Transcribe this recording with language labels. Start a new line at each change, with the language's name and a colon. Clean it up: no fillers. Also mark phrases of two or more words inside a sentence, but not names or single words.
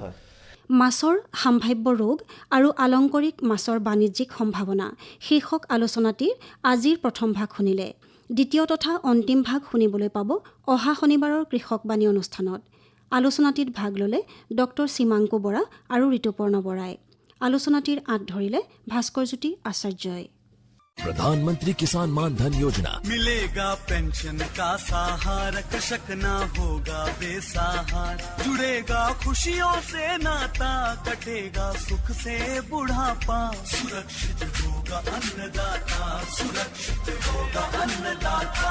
Assamese: মাছৰ সাম্ভাৱ্য ৰোগ আৰু আলংকাৰিক মাছৰ বাণিজ্যিক সম্ভাৱনা শীৰ্ষক আলোচনাটিৰ আজিৰ প্ৰথম ভাগ শুনিলে দ্বিতীয় তথা অন্তিম ভাগ শুনিবলৈ পাব অহা শনিবাৰৰ কৃষকবাণী অনুষ্ঠানত আলোচনাটিত ভাগ ল'লে ডক্টৰ সীমাংকু বৰা আৰু ঋতুপৰ্ণ বৰাই আলোচনাটিৰ আঁত ধৰিলে ভাস্কৰজ্যোতি আচাৰ্যই
Hindi: प्रधानमंत्री किसान मान धन योजना मिलेगा पेंशन का सहारा कृषक ना होगा बेसहारा जुड़ेगा खुशियों से नाता कटेगा सुख से बुढ़ापा सुरक्षित होगा अन्नदाता सुरक्षित होगा अन्नदाता